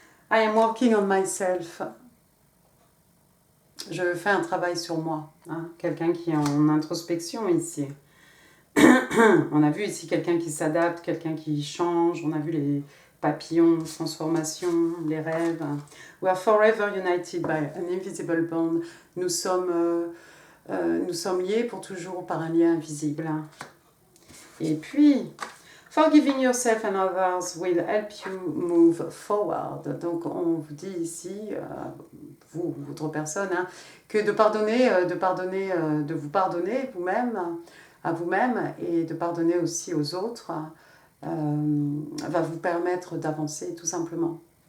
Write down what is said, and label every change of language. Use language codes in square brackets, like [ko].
[en] I am working on myself. [fr] Je fais un travail sur moi. Hein? Quelqu'un qui est en introspection ici. On a vu ici quelqu'un qui s'adapte, quelqu'un qui change. On a vu les papillons, transformations, les rêves. [en] We are forever united by an invisible bond. [fr] Nous sommes liés pour toujours par un lien invisible. Et puis, [en] forgiving yourself and others will help you move forward. [fr] Donc, on vous dit ici, vous, votre personne, hein, que de vous pardonner vous-même, à vous-même, et de pardonner aussi aux autres, va vous permettre d'avancer tout simplement.